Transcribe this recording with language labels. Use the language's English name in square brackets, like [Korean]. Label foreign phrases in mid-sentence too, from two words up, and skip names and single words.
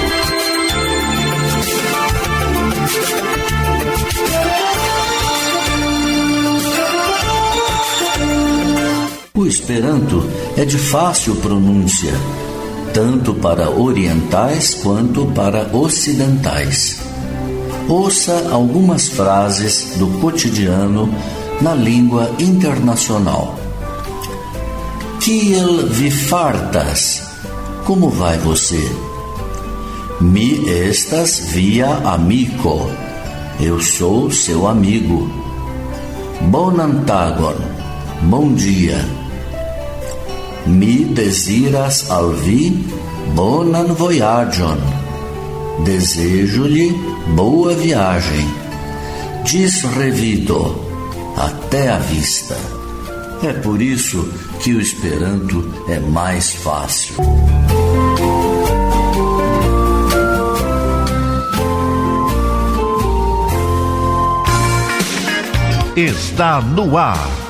[Portuguese] O Esperanto é de fácil pronúncia, tanto para orientais quanto para ocidentais. Ouça algumas frases do cotidiano na língua internacional. [Esperanto] Kiel vi fartas? [Portuguese] Como vai você? [Esperanto] Mi estas via amico. [Portuguese] Eu sou seu amigo. [Esperanto] Bonan tagon. [Portuguese] Bom dia. [Esperanto] Mi desiras al vi bonan voyagion. [Portuguese] Desejo-lhe boa viagem, [Esperanto] dis revido, [Portuguese] até a vista. É por isso que o Esperanto é mais fácil. Está no ar.